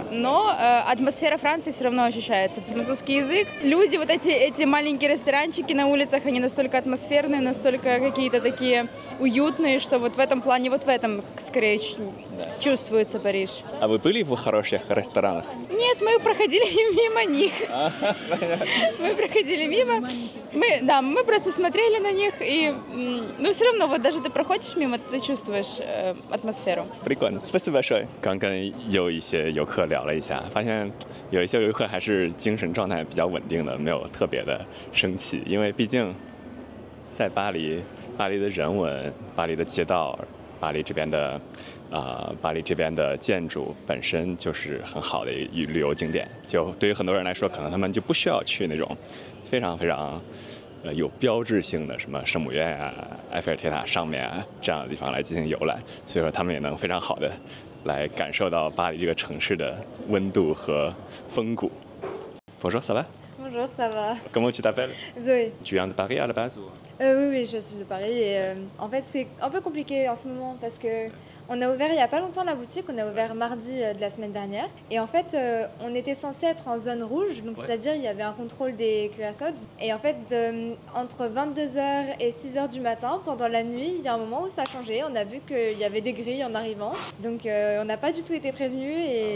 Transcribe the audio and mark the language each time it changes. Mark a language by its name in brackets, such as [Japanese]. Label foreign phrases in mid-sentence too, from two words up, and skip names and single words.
[Russian] Но атмосфера Франции все равно ощущается. Французский язык, люди, вот эти маленькие ресторанчики на улицах, они настолько атмосферные, настолько какие-то такие уютные, что вот в этом плане, вот в этом скорее чувствуется Париж. А вы были в хороших ресторанах? Нет, мы проходили мимо них. Мы проходили мимо. Мы просто смотрели на них, и все равно, вот даже ты проходишь мимо, ты чувствуешь атмосферу. Прикольно, спасибо большое. [Chinese] 刚跟有一些游客聊了一下，发现有一些游客还是精神状态比较稳定的，没有特别的生气，因为毕竟在巴黎的人文、巴黎的街道、巴黎这边的建筑本身就是很好的旅游景点，就对于很多人来说，可能他们就不需要去那种非常有标志性的什么圣母院啊、埃菲尔铁塔上面啊这样的地方来进行游览，所以说他们也能非常好的来感受到巴黎这个城市的温度和风骨。 [French] Bonjour, ça va? Bonjour, ça va. Comment tu t'appelles? Zoé. Tu viens de Paris à la base ou? Oui, je suis de Paris et en fait c'est un peu compliqué en ce moment parce que on a ouvert il n'y a pas longtemps la boutique, on a ouvert mardi de la semaine dernière et en fait on était censé être en zone rouge, donc c'est-à-dire il y avait un contrôle des QR codes et en fait entre 22h et 6h du matin pendant la nuit, il y a un moment où ça a changé, on a vu qu'il y avait des grilles en arrivant, donc on n'a pas du tout été prévenus et...